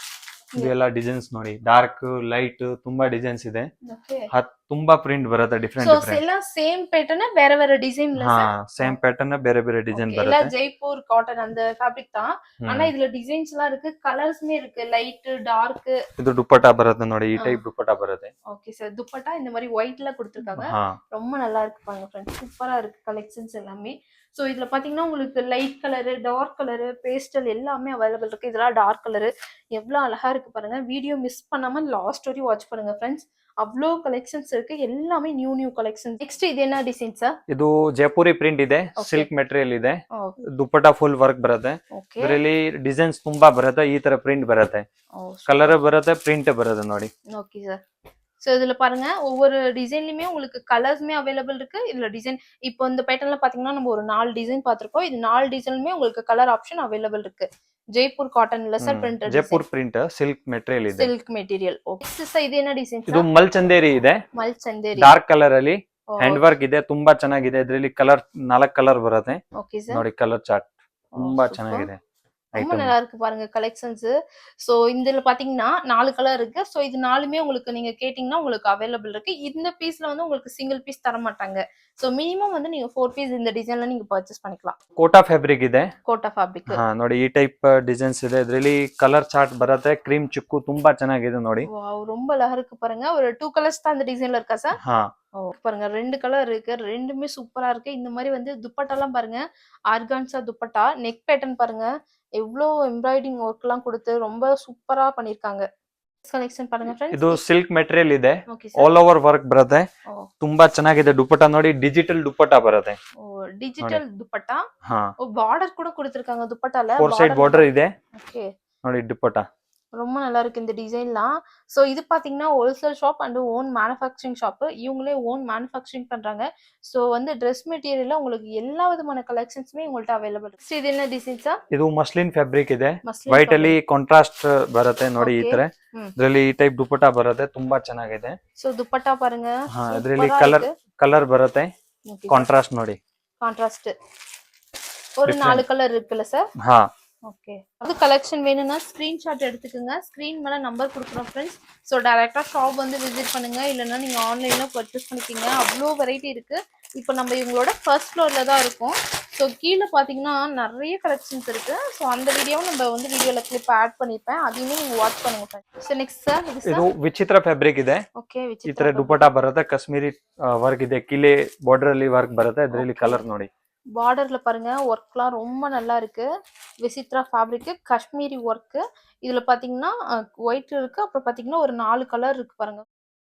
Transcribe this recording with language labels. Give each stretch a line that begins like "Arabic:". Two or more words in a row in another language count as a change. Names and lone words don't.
Kannada: ಇದೆಲ್ಲ ಡಿಸೈನ್ಸ್ ನೋಡಿ,
English: dark light
Kannada: ತುಂಬಾ ಡಿಸೈನ್ಸ್ ಇದೆ. ತುಂಬಾ ಪ್ರಿಂಟ್ ಬರುತ್ತೆ, ಡಿಫರೆಂಟ್. ಸೋ ಎಲ್ಲ
English: same pattern
Kannada: ಬೇರೆ ಡಿಸೈನ್ ಇಲ್ಲ ಸರ್?
English: same pattern
Kannada: ಬೇರೆ ಡಿಸೈನ್ ಬರುತ್ತೆ. ಎಲ್ಲ ಜೈಪುರ್ ಕಾಟನ್ அந்த ಫ್ಯಾಬ್ರಿಕ್ தான்.
Tamil: ஆனா இதுல டிசைன்ஸ் எல்லாம் இருக்கு, கலர்ஸ்மே இருக்கு,
English: light dark.
Kannada: ಇದು ದುಪಟ್ಟಾ ಬರುತ್ತೆ ನೋಡಿ, ಈ ಟೈಪ್ ದುಪಟ್ಟಾ ಬರುತ್ತೆ.
English: okay sir.
Tamil: துப்பட்டா இந்த மாதிரி ஒயிட்ல கொடுத்திருக்காங்க. ரொம்ப நல்லா இருக்கு பாருங்க फ्रेंड्स, சூப்பரா இருக்கு கலெக்ஷன்ஸ் எல்லாமே. சோ இதுல பாத்தீங்கன்னா உங்களுக்கு
English: light colour, dark colour, pastel
Tamil: எல்லாமே அவைலபிள் இருக்கு. இதெல்லாம்
English: dark colour.
Tamil: எவ்வளவு அழகா இருக்கு பாருங்க.
English: video miss
Tamil: பண்ணாம லாஸ்ட் வரையும் வாட்ச் பண்ணுங்க फ्रेंड्स. அவ்வளோ கலெக்ஷன்ஸ் இருக்கு. எல்லாமே
English: new collections.
Tamil: நெக்ஸ்ட் இது என்ன டிசைன் சார்?
Kannada: ಇದು ಜೈಪುರಿ ಪ್ರಿಂಟ್ ಇದೆ, Okay.
English: silk material
Kannada: ಇದೆ, ಓ ದುಪ್ಪಟ್ಟ
English: full work
Kannada: ಬರುತ್ತೆ. ಓಕೆ. ಇದರಲ್ಲಿ ಡಿಸೈನ್ಸ್ ತುಂಬಾ ಬರುತ್ತೆ, ಈ ತರ ಪ್ರಿಂಟ್ ಬರುತ್ತೆ, ஓ ಕಲರ್ ಬರುತ್ತೆ, ಪ್ರಿಂಟ್ ಬರುತ್ತೆ ನೋಡಿ.
English: okay sir.
Tamil: ஸோ இதுல பாருங்க ஒவ்வொரு டிசைன்லயுமே உங்களுக்கு கலர்ஸ்மே அவைலபிள் இருக்கு. இதுல டிசைன் இப்போ இந்த பேட்டர்ன்ல பாத்தீங்கன்னா நம்ம ஒரு 4 டிசைன் பார்த்திருக்கோம். இது 4 டிசைனுமே உங்களுக்கு
English: colour option available
Tamil: இருக்கு.
English: Jaipur cotton laser printed
Kannada: ಜೈಪುರ್ ಪ್ರಿಂಟ್
English: silk material
Kannada: ಇದೆ.
English: silk material. okay sir,
Kannada: ಇದು
Tamil: என்ன டிசைன்
Kannada: ಇದು
Tamil: சார்?
Kannada: ಮಲ್ಚಂದೇರಿ ಇದೆ,
Tamil: மல் ಚಂದೇರಿ.
English: dark colour
Kannada: ಅಲ್ಲಿ
English: hand work
Kannada: ಇದೆ, ತುಂಬಾ ಚೆನ್ನಾಗಿದೆ. ಇದರಲ್ಲಿ ಕಲರ್ 4 ಕಲರ್ ಬರುತ್ತೆ
English: okay sir.
Kannada: ನೋಡಿ,
English: colour chart
Kannada: ತುಂಬಾ ಚೆನ್ನಾಗಿದೆ.
Tamil: ரொம்ப நல்லா இருக்கு பாருங்க கலெக்ஷன்ஸ். சோ இதுல பாத்தீங்கன்னா 4 கலர் இருக்கு. சோ இது 4மே உங்களுக்கு நீங்க கேட்டீங்கன்னா உங்களுக்கு அவைலபிள் இருக்கு. இந்த பீஸ்ல வந்து உங்களுக்கு
English: single piece
Tamil: தர மாட்டாங்க.
English: so minimum
Tamil: வந்து நீங்க 4 பீஸ் இந்த டிசைன்ல நீங்க பர்ச்சேஸ் பண்ணிக்கலாம்.
Kannada: ಕೋಟಾ ಫ್ಯಾಬ್ರಿಕ್ ಇದೆ.
Tamil: கோட்டா ஃபேப்ரிக்.
Kannada: ಹಾ ನೋಡಿ, ಈ
English: type designs
Kannada: ಇದೆ. ಇದರಲ್ಲಿ
English: colour chart
Kannada: ಬರುತ್ತೆ, ಕ್ರೀಮ್ ಚಿಕ್ಕು ತುಂಬಾ ಚೆನ್ನಾಗಿದೆ ನೋಡಿ.
Tamil: வாவ், ரொம்ப அழகா இருக்கு பாருங்க. ஒரு 2 கலர்ஸ் தான் இந்த டிசைன்ல இருக்கா சார்? ಹಾ ஓ பாருங்க 2 கலர் இருக்கு. ரெண்டுமே சூப்பரா இருக்கு. இந்த மாதிரி வந்து துப்பட்டாலாம் பாருங்க, ஆர்கான்சா துப்பட்டா.
English: neck pattern
Tamil: பாருங்க, எவ்வளோ
English: embroidering work
Tamil: எல்லாம் கொடுத்து ரொம்ப சூப்பரா பண்ணிருக்காங்க. கலெக்ஷன் பாருங்க ஃப்ரெண்ட்ஸ்.
Kannada: ಇದು
English: silk material
Kannada: ಇದೆ,
English: okay sir. all over work
Kannada: ಬರುತ್ತೆ, ஓ ತುಂಬಾ ಚೆನ್ನಾಗಿದೆ. ದುಪ್ಪಟ್ಟ ನೋಡಿ, ಡಿಜಿಟಲ್ ದುಪ್ಪಟ್ಟ ಬರುತ್ತೆ.
Tamil: ஓ டிஜிட்டல் துப்பட்டா. ಹಾ ஓ பார்டர் கூட கொடுத்திருக்காங்க துப்பட்டால.
Kannada: 4
English: side border
Kannada: ಇದೆ
Tamil: ஓகே.
Kannada: ನೋಡಿ ದುಪ್ಪಟ್ಟ.
Tamil: ரொம்ப நல்லா இருக்கு இந்த டிசைன்லாம்.
English: சோ
Tamil: இது பாத்தீங்கன்னா
English: wholesale shop and own manufacturing shop.
Tamil: இவங்களே
English: own manufacturing
Tamil: பண்றாங்க. சோ வந்து
English: dress material
Tamil: உங்களுக்கு எல்லா விதமான கலெக்ஷன்ஸ்மே உங்கள்ட்ட அவைலபிள் இருக்கு. இது என்ன டிசைன் சார்?
Kannada: ಇದು
English: muslin fabric
Kannada: ಇದೆ,
Tamil: மஸ்லின்
Kannada: ವೈಟ್ ಅಲ್ಲಿ ಕಾಂಟ್ರಾಸ್ಟ್ ಬರುತ್ತೆ ನೋಡಿ. ಈ Okay. ತರ ಹ್ಮ್. ಇದರಲ್ಲಿ ಈ ಟೈಪ್ ದುಪ್ಪಟ್ಟ ಬರುತ್ತೆ, ತುಂಬಾ ಚೆನ್ನಾಗಿದೆ.
Tamil: சோ துப்பட்டா பாருங்க.
Kannada: ಹಾ ಇದರಲ್ಲಿ ಕಲರ್ ಬರುತ್ತೆ, ಕಾಂಟ್ರಾಸ್ಟ್ ನೋಡಿ.
Tamil: கான்ட்ராஸ்ட் ஒரு Different. 4 கலர் இருக்குல்ல சார்? ಹಾ ஓகே. அது கலெக்ஷன் வேணும்னா ஸ்கிரீன்ஷாட் எடுத்துக்கோங்க. ஸ்கிரீன் மேல நம்பர் கொடுக்குறோம் ஃப்ரெண்ட்ஸ்.
English: so directly shop
Tamil: வந்து விசிட் பண்ணுங்க, இல்லைன்னா நீங்க ஆன்லைன்ல பர்ச்சேஸ் பண்ணிக்கிங்க. அவ்வளோ வெரைட்டி இருக்கு. இப்போ நம்ம இவங்களோட
English: first floor
Tamil: தான் இருக்கோம். ஸோ கீழே பார்த்தீங்கன்னா நிறைய கலெக்ஷன்ஸ் இருக்கு. ஸோ அந்த வீடியோவும் நம்ம வந்து வீடியோல
English: clip add
Tamil: பண்ணிருப்பேன், அதையுமே நீங்க வாட்ச் பண்ணுங்க ஃப்ரெண்ட்ஸ்.
English: so next sir
Tamil: இது
Kannada: ಇದು
Tamil: சார்.
Kannada: ವಿಚಿತ್ರ ಫ್ಯಾಬ್ರಿಕ್ ಇದೆ.
Tamil: ஓகே
Kannada: ಈ
Tamil: விசித்ரா
Kannada: ತರ ದುಪ್ಪಟ್ಟ ಬರುತ್ತೆ, ಕಾಶ್ಮೀರಿ ವರ್ಕ್ ಇದೆ, ಕಿಲೆ ಬಾರ್ಡರ್ ಅಲ್ಲಿ ವರ್ಕ್ ಬರುತ್ತೆ. ಇದರಲ್ಲಿ ಕಲರ್ ನೋಡಿ.
Tamil: பார்டர்ல பாருங்க ஒர்க்லாம் ரொம்ப நல்லா இருக்கு. விசித்ரா ஃபேப்ரிக் காஷ்மீரி ஒர்க். இதுல பாத்தீங்கன்னா ஒயிட் இருக்கு, அப்புறம் பாத்தீங்கன்னா ஒரு 4 கலர் இருக்கு பாருங்க.